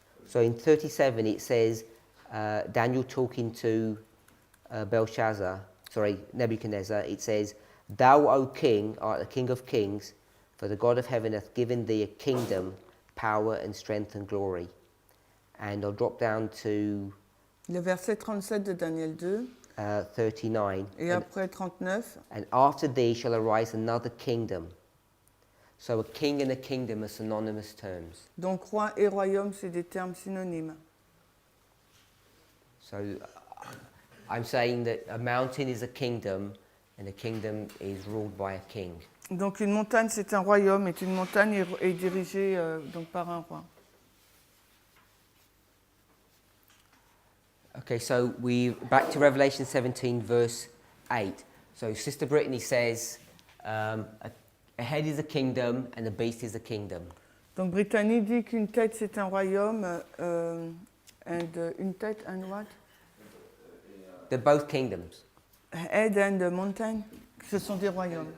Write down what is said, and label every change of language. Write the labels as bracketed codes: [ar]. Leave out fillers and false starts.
[en] So in 37 it says, Daniel talking to Nebuchadnezzar, it says, Thou, O king, art the king of kings, for the God of heaven hath given thee a kingdom, power and strength and glory. And I'll drop down to [fr] Le verset 37 de Daniel 2, [en] 39. [fr] et après 39. [en] And after thee shall arise another kingdom. So a king and a kingdom are synonymous terms. [fr] Donc roi et royaume, c'est des termes synonymes. [en] So I'm saying that a mountain is a kingdom and a kingdom is ruled by a king. [fr] Donc une montagne, c'est un royaume, et une montagne est dirigée donc par un roi. [en] Okay, so we back to Revelation 17 verse 8. So Sister Brittany says, a head is a kingdom and a beast is a kingdom. [fr] Donc Brittany dit qu'une tête c'est un royaume, une tête [en] and what? They're both kingdoms. Head and mountain, [fr] ce sont des royaumes.